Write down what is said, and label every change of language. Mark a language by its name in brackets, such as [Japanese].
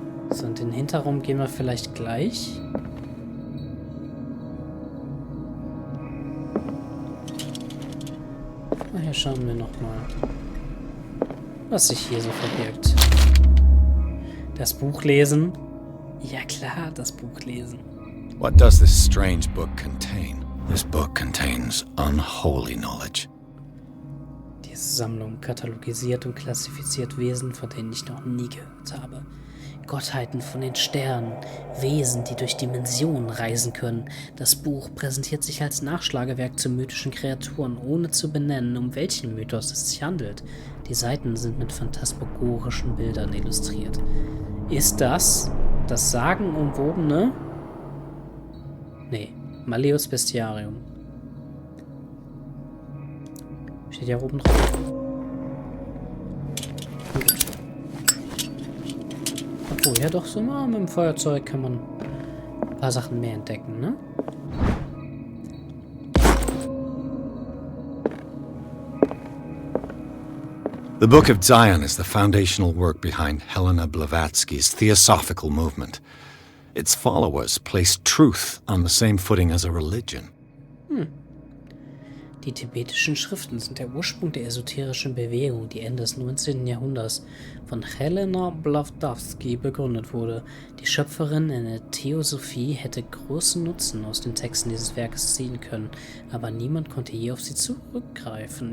[German] So, und den Hinterraum gehen wir vielleicht gleich. Hier schauen wir nochmal, was sich hier so verbirgt. Das Buch lesen? Ja klar, das Buch lesen. [English] What does this strange book contain? This book contains unholy knowledge. [German] Diese Sammlung katalogisiert und klassifiziert Wesen, von denen ich noch nie gehört habe. Gottheiten von den Sternen, Wesen, die durch Dimensionen reisen können. Das Buch präsentiert sich als Nachschlagewerk zu mythischen Kreaturen, ohne zu benennen, um welchen Mythos es sich handelt. Die Seiten sind mit phantasmagorischen Bildern illustriert. Ist das sagenumwobene? Nee, Malleus Bestiarium. Steht ja oben drauf. Gut. Obwohl, ja doch, so mal mit dem Feuerzeug kann man ein paar Sachen mehr entdecken, ne? [English] The Book of Zion is the foundational work behind Helena Blavatsky's Theosophical movement. Its followers place truth on the same footing as a religion. [German] Die tibetischen Schriften sind der Ursprung der esoterischen Bewegung, die Ende des 19. Jahrhunderts von Helena Blavatsky begründet wurde. Die Schöpferin in der Theosophie hätte großen Nutzen aus den Texten dieses Werkes ziehen können, aber niemand konnte je auf sie zurückgreifen.